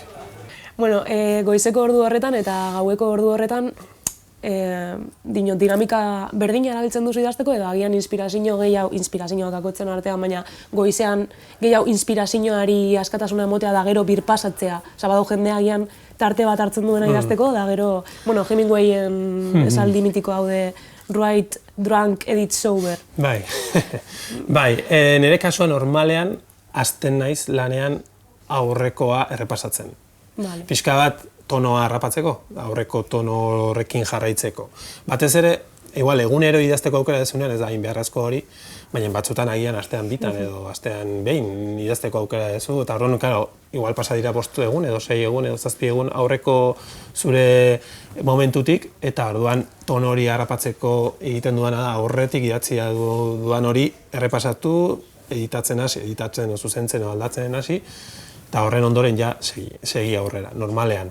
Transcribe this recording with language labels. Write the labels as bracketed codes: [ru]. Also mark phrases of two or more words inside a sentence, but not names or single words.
[eu] Goizeko ordu horretan eta gaueko ordu horretan, dinamika berdina erabiltzen duzu idazteko edo agian inspirazioak akotzen artean, baina goizean gehiago inspirazioari askatasuna emotea da gero birpasatzea. Badau jendea agian tarte bat hartzen duena idazteko, da gero, Hemingwayen esaldi mitiko hau de [en] write drunk, edit sober. [eu] Nire kasuan normalean hasten naiz lanean aurrekoa errepasatzen. Pixka bat tonoa harrapatzeko, aurreko tono horrekin jarraitzeko. Batez ere, egunero idazteko aukera dezunean ez da hain beharrezko hori, baina batzutan agian astean bitan edo astean behin idazteko aukera dezu, eta horren, igual pasa dira 5 egun edo 6 egun edo 7 egun aurreko zure momentutik, eta orduan tono hori harrapatzeko egiten duana da aurretik idatzia dudan hori errepasatu, editatzen edo zuzentzen edo aldatzen hasi, eta horren ondoren ja segi aurrera, normalean.